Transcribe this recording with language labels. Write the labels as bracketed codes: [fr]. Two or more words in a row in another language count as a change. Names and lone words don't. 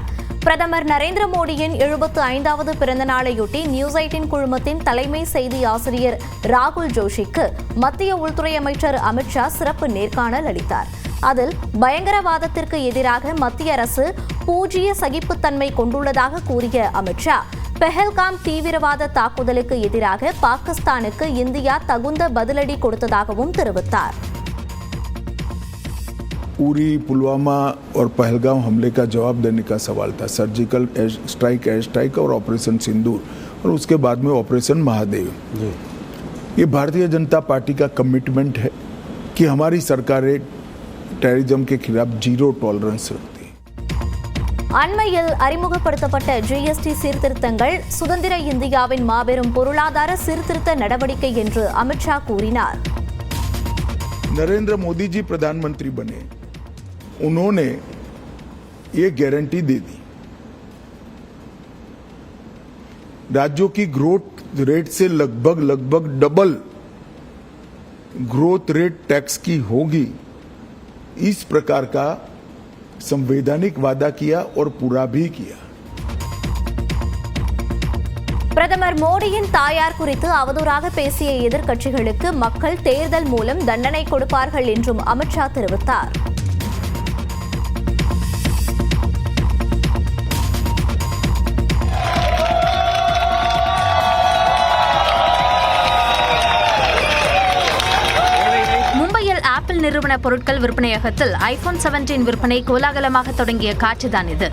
[ta] பிரதமர் நரேந்திர மோடியின் 75வது பிறந்த நாளையொட்டி நியூஸ் 18 குழுமத்தின் தலைமை செய்தி ஆசிரியர் ராகுல் ஜோஷிக்கு மத்திய உள்துறை அமைச்சர் அமித்ஷா சிறப்பு நேர்காணல் அளித்தார். அதில் பயங்கரவாதத்திற்கு எதிராக மத்திய அரசு பூஜ்ய சகிப்புத்தன்மை கொண்டுள்ளதாக கூறிய அமித்ஷா, பெஹல்காம் தீவிரவாத தாக்குதலுக்கு எதிராக பாகிஸ்தானுக்கு இந்தியா தகுந்த பதிலடி கொடுத்ததாகவும் தெரிவித்தார். [hi] उरी, पुलवामा और पहलगाम हमले का जवाब देने का सवाल था. [en] surgical strike, air strike [hi] और ऑपरेशन सिंदूर और उसके बाद में ऑपरेशन महादेव. ये भारतीय जनता पार्टी का कमिटमेंट है कि हमारी सरकारें टेररिज्म के खिलाफ [en] zero tolerance [hi] रखती है. [ta] அண்மையில் அறிமுகப்படுத்தப்பட்ட ஜிஎஸ்டி சீர்திருத்தங்கள் சுதந்திர இந்தியாவின் மாபெரும் பொருளாதார சீர்திருத்த நடவடிக்கை என்று அமித்ஷா கூறினார். [hi] नरेंद्र मोदी जी प्रधानमंत्री बने, उन्होंने ये गारंटी दे दी राज्यों की [en] growth rate [hi] से लगभग [en] double growth rate tax [hi] की होगी, इस प्रकार का संवैधानिक वादा किया और पूरा भी किया। [ta] பிரதமர் மோடியின் தாயார் குறித்து அவதூறாக பேசிய எதிர்க்கட்சிகளுக்கு மக்கள் தேர்தல் மூலம் தண்டனை கொடுப்பார்கள் என்றும் அமித்ஷா தெரிவித்தார். ஆப்பிள் நிறுவன பொருட்கள் விற்பனையகத்தில் ஐபோன் 17 விற்பனை கோலாகலமாக தொடங்கிய காட்சிதான் இது.